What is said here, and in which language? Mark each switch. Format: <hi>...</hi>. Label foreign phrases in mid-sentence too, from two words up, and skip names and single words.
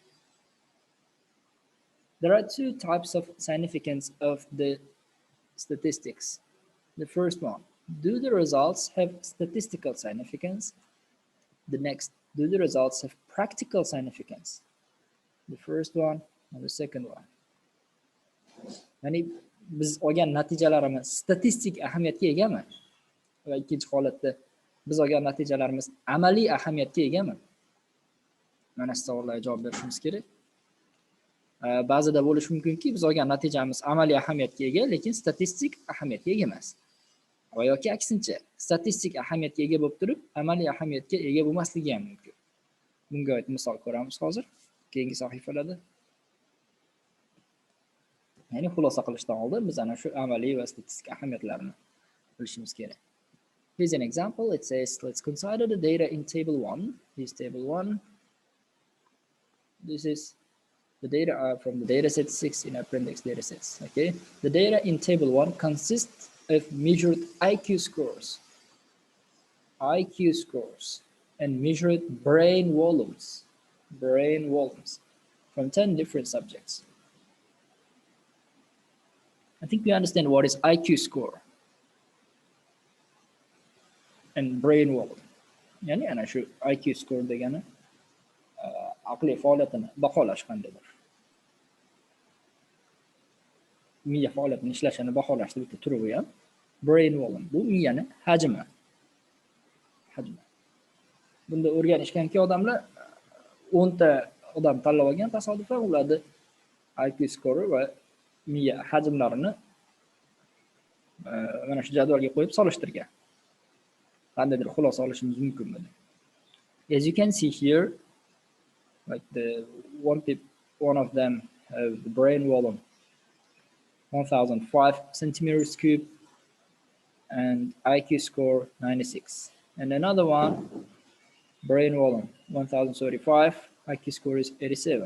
<en>There are two types of significance of the statistics. The first one, do the results have statistical significance? The next, do the results have practical significance? The first one and the second one.</en> <uz>Ya'ni biz olgan natijalarimiz statistik ahamiyatga egami? Va ikkinchi holatda biz olgan natijalarimiz amaliy ahamiyatga egami? Mana shu savollarga javob berishimiz kerak. Ba'zida bo'lishi mumkinki, biz olgan natijamiz amaliy ahamiyatga ega, lekin statistik ahamiyatga ega emas. Va yoki aksincha, statistik ahamiyatga ega bo'lib turib, amaliy ahamiyatga ega bo'lmasligi ham mumkin. Bunga oid misol ko'ramiz hozir keyingi sahifalarda. Ya'ni xulosa qilishdan oldin biz ana shu amaliy va statistik ahamiyatlarini bilishimiz kerak.</uz> <en>Here's an example. It says, let's consider the data in table 1. Here's table 1. This is the data are from the dataset 6 in appendix datasets. Okay, the data in table 1 consists of measured IQ scores, and measured brain volumes from 10 different subjects. I think we understand what is IQ score and brain volume.</en> <uz>Yani ana shu</uz> <en>IQ score</en> <uz>degani aqliy faoliyatini baholash qandaydir. Miya faoliyatining ishlashini baholashda bitta turi bu ham.</uz> <en>Brain volume</en> <uz>bu miyani hajmi. Bunda o'rganishganki odamlar 10 ta odam tanlab olgan tasodifan ularni</uz> <en>IQ score</en> <uz>va miya hajmlarini mana shu jadvalga qo'yib solishtirgan. Qandaydir xulosa olishimiz mumkin buni.</uz> <en>As you can see here, like one of them have the brain volume 1005 centimeters cube and IQ score 96. And another one, brain volume 1035, IQ score is 87.</en>